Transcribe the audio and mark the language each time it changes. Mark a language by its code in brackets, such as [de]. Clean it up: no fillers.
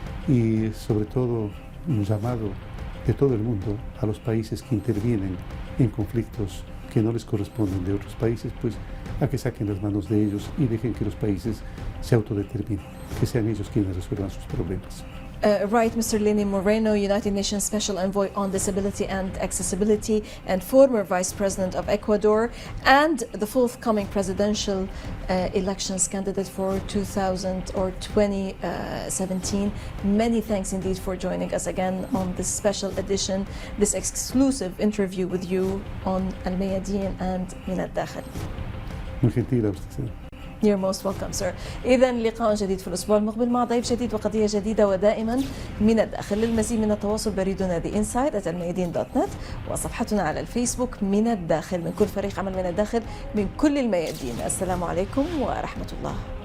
[es] Y sobre todo un llamado de todo el mundo a los países que intervienen en conflictos que no les corresponden de otros países, pues a que saquen las manos de ellos y dejen que los países se autodeterminen, que sean ellos quienes resuelvan sus problemas. [en] Right, Mr. Lenin Moreno, United Nations Special Envoy on Disability and Accessibility and former Vice President of Ecuador, and the forthcoming presidential elections candidate for 2017. Many thanks indeed for joining us again on this special edition, this exclusive interview with you on Al Mayadeen and من الداخل. [es] Muy gentil a usted. [en] You're most welcome, sir. [ar] إذا لقاء جديد في الأسبوع المقبل مع ضيف جديد وقضية جديدة ودائما من الداخل. للمزيد من التواصل بريدنا theinside@almayadeen.net وصفحتنا على الفيسبوك من الداخل، من كل فريق عمل من الداخل من كل الميادين. السلام عليكم ورحمة الله.